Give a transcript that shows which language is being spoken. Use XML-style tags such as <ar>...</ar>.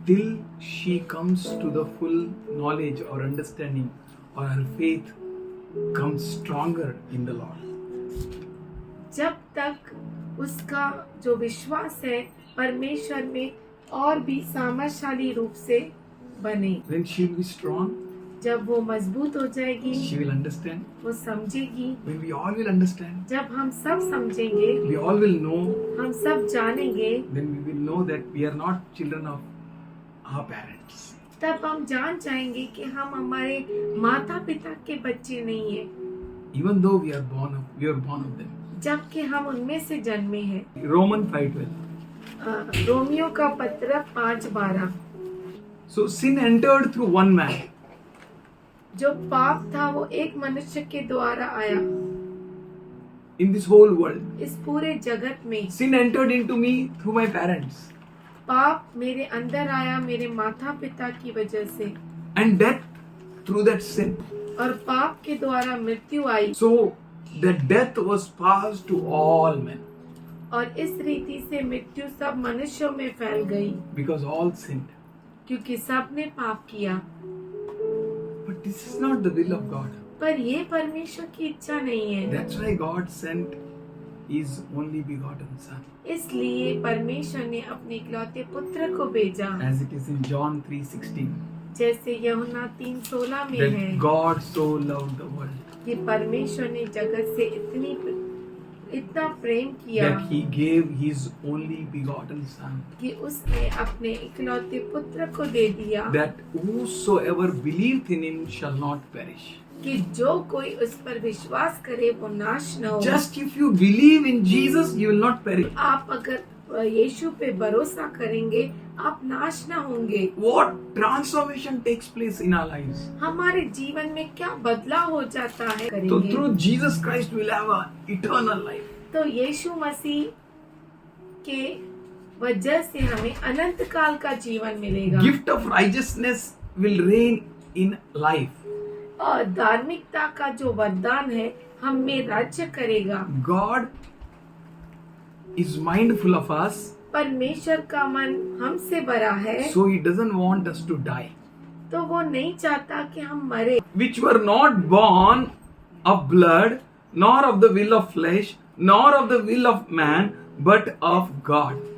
<en>till she comes to the full knowledge or understanding or her faith comes stronger in the Lord.</en> <hi>जब तक उसका जो विश्वास है परमेश्वर में और भी सामर्थशाली रूप से बने।</hi> <en>When she will be strong,</en> <hi>जब वो मजबूत हो जाएगी</hi> <en>she will understand.</en> <hi>वो समझेगी।</hi> <en>When we all will understand,</en> <hi>जब हम सब समझेंगे,</hi> <en>we all will know,</en> <hi>हम सब जानेंगे,</hi> <en>then we will know that we are not children of our parents.</en> <hi>तब हम जान जाएंगे कि हम हमारे माता पिता के बच्चे नहीं हैं,</hi> <en>Even though we are born of them.</en> <hi>जबकि हम उनमें से जन्मे हैं।</hi> <en>Roman 5:12.</en> <hi>रोमियो का पत्र 5:12।</hi> <en>So sin entered through one man.</en> <hi>जो पाप था वो एक मनुष्य के द्वारा आया</hi> <en>In this whole world,</en> <hi>इस पूरे जगत में।</hi> <en>sin entered into me through my parents,</en> <hi>पाप मेरे अंदर आया मेरे माता पिता की वजह से,</hi> <en>and death through that sin.</en> <hi>और पाप के द्वारा मृत्यु आई।</hi> <en>So the death was passed to all men</en> <hi>और इस रीति से मृत्यु सब मनुष्यों में फैल गई</hi> <en>because all sinned.</en> <hi>क्योंकि सब ने पाप किया।</hi> <en>But this is not the will of God.</en> <hi>पर ये परमेश्वर की इच्छा नहीं है।</hi> <en>That's why God sent His only begotten Son.</en> <hi>इसलिए परमेश्वर ने अपने इकलौते पुत्र को भेजा,</hi> <en>As it is in John 3:16,</en> <hi>जैसे यूहन्ना 3:16 में है</hi> <en>that God so loved the world</en> <hi>कि परमेश्वर ने जगत से इतना प्रेम किया</hi> <en>that He gave His only begotten Son,</en> <hi>कि उसने अपने इकलौते पुत्र को दे दिया,</hi> <en>that whosoever believeth in Him shall not perish.</en> <hi>कि जो कोई उस पर विश्वास करे वो नाश न हो।</hi> <en>Just if you believe in Jesus, you will not perish.</en> <hi>आप अगर यीशु पे भरोसा करेंगे आप नाश न होंगे।</hi> <en>What transformation takes place in our lives?</en> <hi>हमारे जीवन में क्या बदलाव हो जाता है</hi> <en>So</en> <hi>करेंगे।</hi> <en>through Jesus Christ we will have an eternal life.</en> <hi>तो यीशु मसीह के वजह से हमें अनंत काल का जीवन मिलेगा।</hi> <en>Gift of righteousness will reign in life.</en> <hi>और धार्मिकता का जो वरदान है हम में राज्य करेगा।</hi> <en>God is mindful of us,</en> <hi>परमेश्वर का मन हमसे बड़ा है,</hi> <en>so He doesn't want us to die.</en> <hi>तो वो नहीं चाहता कि हम मरे,</hi> <en>Which were not born of blood, nor of the will of flesh, nor of the will of man, but of God.</en>